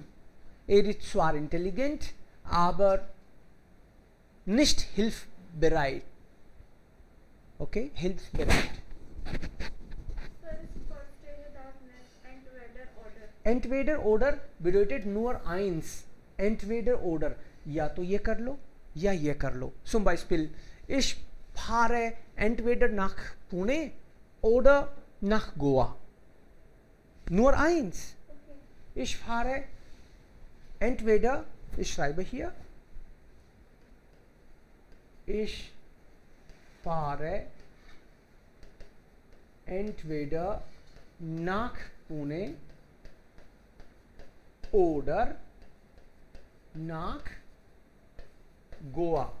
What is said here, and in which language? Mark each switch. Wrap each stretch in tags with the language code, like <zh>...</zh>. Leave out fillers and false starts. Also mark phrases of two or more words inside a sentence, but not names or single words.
<de>Ist zwar intelligent, aber nicht hilfsbereit. Okay, hilfsbereit. Entweder oder bedeutet nur eins. Entweder oder.</de> <hi>या तो ये कर लो या ये कर लो.</hi> <de>Zum Beispiel, ich fahre entweder nach Pune oder nach Goa. Nur eins. Ich fahre entweder, ich schreibe hier, ich fahre entweder nach Pune oder nach Goa.</de>